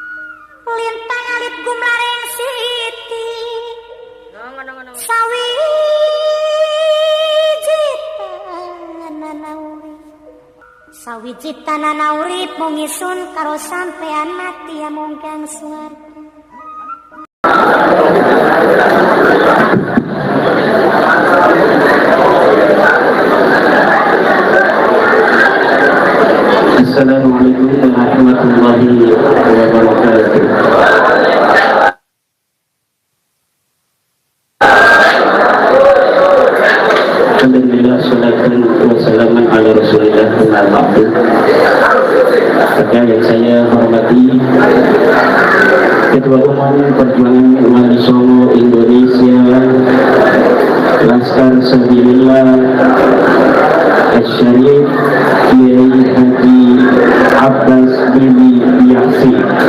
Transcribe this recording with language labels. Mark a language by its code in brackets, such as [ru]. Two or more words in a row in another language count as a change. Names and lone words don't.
[jv] Lintang alit gumlaring siti. Ngono. Sawiji tanana urip mung isun karo sampean mati amung kang swarga. [ar] السلام عليكم ورحمة الله وبركاته. الحمد لله الصلاة والسلام على رسول الله وبعد. [id] Yang saya hormati Ketua Umum Perjuangan Wali Songo Indonesia Laskar Sabilillah Syarif Kiai Haji Abbas Bini Yasin.